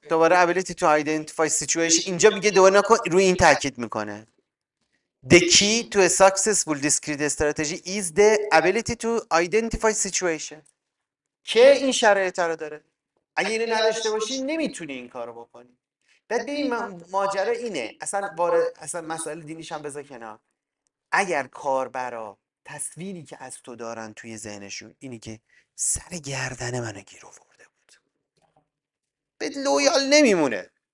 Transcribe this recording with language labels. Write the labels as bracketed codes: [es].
[en] دوباره ability to identify situation. [fa] اینجا میگه دوباره نکن، روی این تاکید میکنه. [en] The key to a successful discrete strategy is the ability to identify situation. [fa] که این شرایط رو داره. اگه اینو نداشته باشی نمیتونی این کارو بکنی. بعد ببین ماجرا اینه، اصلا مسائل دینیش هم بذار کنار. اگر کاربرا تصویری که از تو دارن توی ذهنشون اینی که سر گردن منو گیر آورده بود، به لویال نمیمونه.